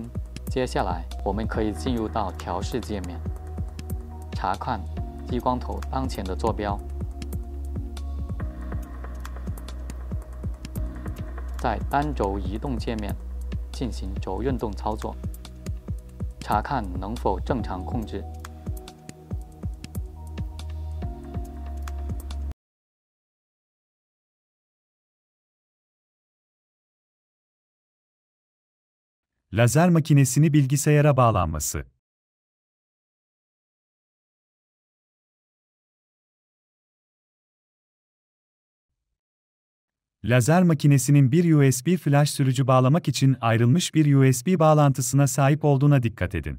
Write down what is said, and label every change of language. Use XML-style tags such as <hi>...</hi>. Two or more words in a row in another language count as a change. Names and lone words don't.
<zh>接下来，我们可以进入到调试界面，查看激光头当前的坐标。在单轴移动界面进行轴运动操作， 查看能否正常控制。</zh> <tr>Lazer makinesini bilgisayara bağlanması. Lazer makinesinin bir USB flash sürücü bağlamak için ayrılmış bir USB bağlantısına sahip olduğuna dikkat edin.</tr>